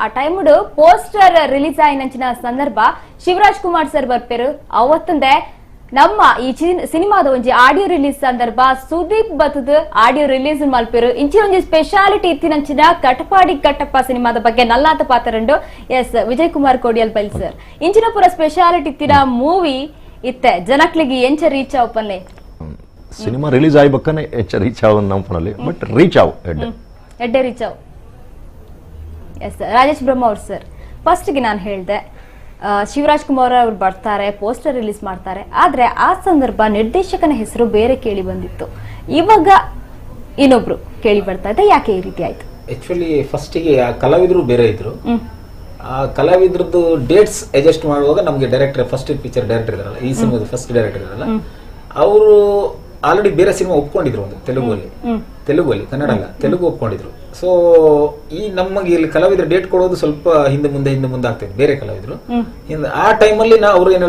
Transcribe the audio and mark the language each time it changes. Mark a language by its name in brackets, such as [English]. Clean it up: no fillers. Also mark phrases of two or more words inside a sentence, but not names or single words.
[English] time poster release [Tulu] ಆಯ್ನಂಚಿನ ಸಂದರ್ಭ ಶಿವರಾಜ್ ಕುಮಾರ್ ಸರ್ ಬರ್ಪೇರು ಅವತ್ತಂದೆ ನಮ್ಮ ಈ ಸಿನಿಮಾದ ಒಂಜಿ [English] audio release [Tulu] ಸಂದರ್ಭ ಸುದೀಪ್ ಬತ್ತದ [English] audio release [Tulu] ಮಲ್ಪೇರು ಇಂಚಿ ಒಂಜಿ ಸ್ಪೆಷಾಲಿಟಿ ಇತ್ತಿನಂಚಿನ ಕಟಪಾಡಿ ಕಟ್ಟಪ್ಪ ಸಿನಿಮಾದ ಬಗ್ಗೆ ನಲ್ಲಾತ ಪಾತರಂಡು ಎಸ್ ವಿಜಯ್ ಕುಮಾರ್ ಕೋಡಿಯಲ್ ಬೈಲ್ ಸರ್ ಇಂಚಿನ ಪೂರ ಸ್ಪೆಷಾಲಿಟಿ ಇತ್ತಿನ ಮೂವಿ ಇತ್ತೆ ಜನಕ್ಲಿಗೆ ಎಂಚ ರೀಚ್ ಆವಪ್ಪನ್ಲೆ ಸಿನಿಮಾ ರಿಲೀಸ್ ಆಯ್ಬೇಕನೆ ಎಂಚ ರೀಚ್ ಆವ ನಮ್ಮನಲ್ಲಿ ಬಟ್ ರೀಚ್ ಆವ್ ಎಡ್ಡೆ ರೀಚ್ ಆವ್ [Kannada] ಎಸ್ ರಾಜೇಶ್ ಬ್ರಹ್ಮ ಅವ್ರು [English] sir first [Kannada] ಗೆ ನಾನು ಹೇಳ್ದೆ ಶಿವರಾಜ್ ಕುಮಾರ್ ಅವರು ಬರ್ತಾರೆ [English] poster release [Kannada] ಮಾಡ್ತಾರೆ ಆದ್ರೆ ಆ ಸಂದರ್ಭ ನಿರ್ದೇಶಕನ ಹೆಸರು ಬೇರೆ ಕೇಳಿ ಬಂದಿತ್ತು ಇವಾಗ ಇನ್ನೊಬ್ರು ಕೇಳಿ ಬರ್ತಾ ಇದೆ ಯಾಕೆ ಈ ರೀತಿ ಆಯ್ತು [English] actually first [Kannada] ಗೆ ಕಲಾವಿದರು ಬೇರೆ ಇದ್ರು ಆ ಕಲಾವಿದ್ರದ್ದು [English] dates adjust [Kannada] ಮಾಡುವಾಗ ನಮಗೆ [English] director first picture director [Kannada] ಇದಾರಲ್ಲ ಈ ಸಿನಿಮಾದ [English] first director [Kannada] ಇದಾರಲ್ಲ ಅವರು ಆಲ್ರೆಡಿ ಬೇರೆ ಸಿನಿಮಾ ಒಪ್ಕೊಂಡಿದ್ರು ಒಂದು ತೆಲುಗಲ್ಲಿ ಕನ್ನಡ ಅಲ್ಲ ತೆಲುಗು ಒಪ್ಕೊಂಡಿದ್ರು ಸೊ ಈ ನಮಗೆ ಇಲ್ಲಿ ಕಲಾವಿದ್ರ ಡೇಟ್ ಕೊಡೋದು ಸ್ವಲ್ಪ ಹಿಂದೆ ಮುಂದೆ ಆಗ್ತದೆ ಬೇರೆ ಕಲಾವಿದ್ರು ಆ ಟೈಮಲ್ಲಿ ಅವ್ರು ಏನ್